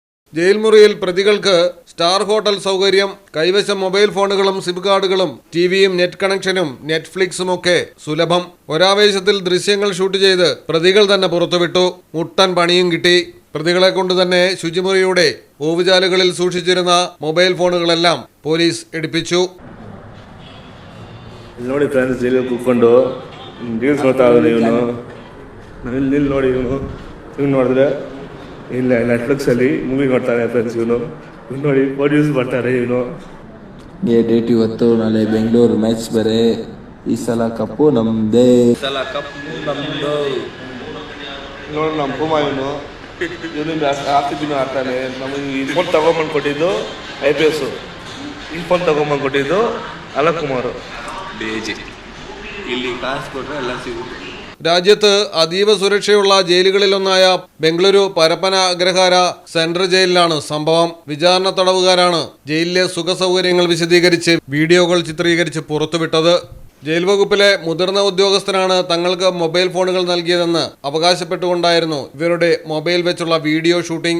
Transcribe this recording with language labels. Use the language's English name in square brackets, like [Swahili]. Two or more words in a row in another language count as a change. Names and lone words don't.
[Malayalam] ജയിൽ മുറിയിൽ പ്രതികൾക്ക് സ്റ്റാർ ഹോട്ടൽ സൗകര്യം, കൈവശം മൊബൈൽ ഫോണുകളും സിം കാർഡുകളും ടിവിയും നെറ്റ് കണക്ഷനും നെറ്റ്ഫ്ലിക്സുമൊക്കെ സുലഭം. ഒരാവേശത്തിൽ ദൃശ്യങ്ങൾ ഷൂട്ട് ചെയ്ത് പ്രതികൾ തന്നെ പുറത്തുവിട്ടു. മുട്ടൻ പണിയും കിട്ടി. പ്രതികളെ കൊണ്ട് തന്നെ ശുചിമുറിയുടെ ഓവുചാലുകളിൽ സൂക്ഷിച്ചിരുന്ന മൊബൈൽ ഫോണുകളെല്ലാം പോലീസ് എടുപ്പിച്ചു. [Kannada] ನೋಡಿ ಫ್ರೆಂಡ್ಸ್, ಇಲ್ಲಿ ಕೂತ್ಕೊಂಡು ರೀಲ್ಸ್ ನೋಡ್ತಾ ಇದ್ದಾನೆ ಇವನು. ಇಲ್ಲಿ ನೋಡಿ ಇವನು ನೋಡಿದ್ರೆ ಇಲ್ಲ ನೆಟ್ಫ್ಲಿಕ್ಸಲ್ಲಿ ಮೂವಿ ನೋಡ್ತಾನೆ ಫ್ರೆಂಡ್ಸ್. ಇವನು ನೋಡಿ ಪ್ರೊಡ್ಯೂಸ್ ಮಾಡ್ತಾರೆ ಇವನು. ಡೇಟ್ ಇವತ್ತು, ನಾಳೆ ಬೆಂಗಳೂರು ಮ್ಯಾಚ್ ಬೇರೆ. ಈ ಸಲ ಕಪ್ಪು ನಮ್ದೇ. ನೋಡಿ ನಮ್ಮ ಪೂಮ ಇವನು ಆರ್ಸಿಬಿನೂ ಆಡ್ತಾನೆ. ನಮಗೆ ಈ ಫೋನ್ ತಗೊಂಬಂದು ಕೊಟ್ಟಿದ್ದು IPS, ಈ ಫೋನ್ ತಗೊಂಬಂದು ಕೊಟ್ಟಿದ್ದು ಅಲಕ್ ಕುಮಾರ್. ಇಲ್ಲಿ ಕಾಸು ಕೊಟ್ಟರೆ ಎಲ್ಲ ಸಿಗುತ್ತೆ. [Malayalam] രാജ്യത്ത് അതീവ സുരക്ഷയുള്ള ജയിലുകളിലൊന്നായ ബംഗളൂരു പരപ്പന അഗ്രഹാര സെൻട്രൽ ജയിലിലാണ് സംഭവം. വിചാരണ തടവുകാരാണ് ജയിലിലെ സുഖസൗകര്യങ്ങൾ വിശദീകരിച്ച് വീഡിയോകൾ ചിത്രീകരിച്ച് പുറത്തുവിട്ടത്. ജയിൽ വകുപ്പിലെ മുതിർന്ന ഉദ്യോഗസ്ഥനാണ് തങ്ങൾക്ക് മൊബൈൽ ഫോണുകൾ നൽകിയതെന്ന് അവകാശപ്പെട്ടുകൊണ്ടായിരുന്നു ഇവരുടെ മൊബൈൽ വെച്ചുള്ള വീഡിയോ ഷൂട്ടിംഗ്.